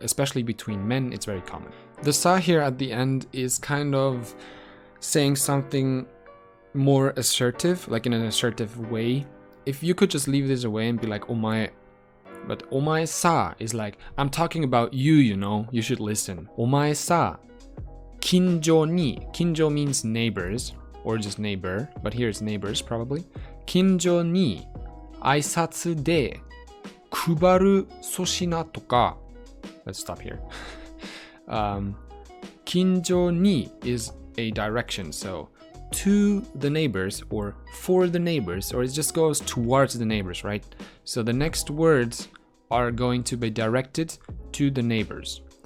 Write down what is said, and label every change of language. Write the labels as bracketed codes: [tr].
[en] Especially between men, it's very common. The sa here at the end is kind of saying something more assertive, like in an assertive way. If you could just leave this away and be like, お前, but お前さ is like, I'm talking about you, you know, you should listen. [ja] お前さ, 近所に, [en] 近所 means neighbors, or just neighbor, but here it's neighbors probably. [ja] 近所に挨拶で配る粗品とか. [en] Let's stop here. 近所に is a direction, so to the neighbors or for the neighbors, or it just goes towards the neighbors, right? So the next words are going to be directed to the neighbors.